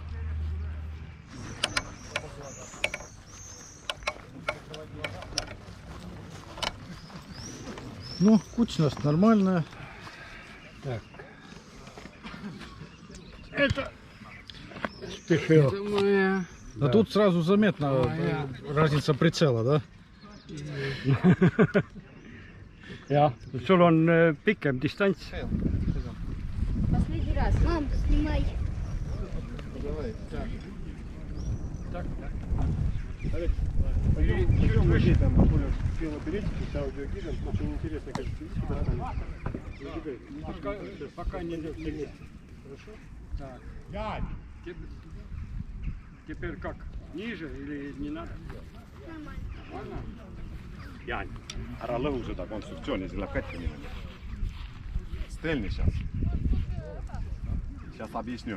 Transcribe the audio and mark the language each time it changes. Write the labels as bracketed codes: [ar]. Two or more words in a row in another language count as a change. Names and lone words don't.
[ru] Ну, кучность нормальная. Так. Спешил. Это моя. Но тут сразу заметна разница прицела, да? [et] jah, sul on pikem distants. [ru] Последний раз. Мам, снимай. Пойдем выше, там более велоберетики с аудиогидом. Очень интересно, как Пока не вместе. Хорошо? Так. Теперь как? Ниже или не надо? [et] Jaan, ära lõhu seda konstruktsiooni, see läheb katki minema. [ru] Стрельни сейчас. Сейчас объясню.